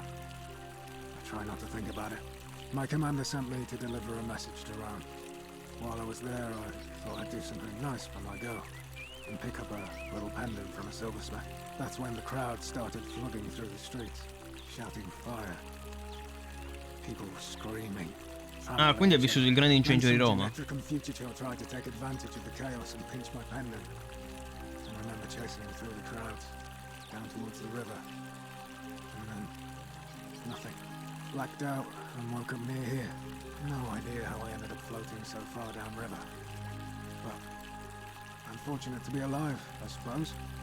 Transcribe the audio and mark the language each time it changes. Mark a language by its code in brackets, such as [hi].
[en] I try not to think about it. My commander sent me to deliver a message to Rome. While I was there, I thought I'd do something nice for my girl and pick up a little pendant from a silversmith. That's when the crowd started flooding through the streets, shouting fire. People were screaming. [it] Ah, quindi ha vissuto il grande incendio di Roma. [en] Electric and Fugitive tried to take advantage of the chaos and pinch my pendant. I remember chasing him through the crowds, down towards the river. And then, nothing. Blacked out and woke up near here. No idea how I ended up floating so far downriver. But, I'm fortunate to be alive, I suppose.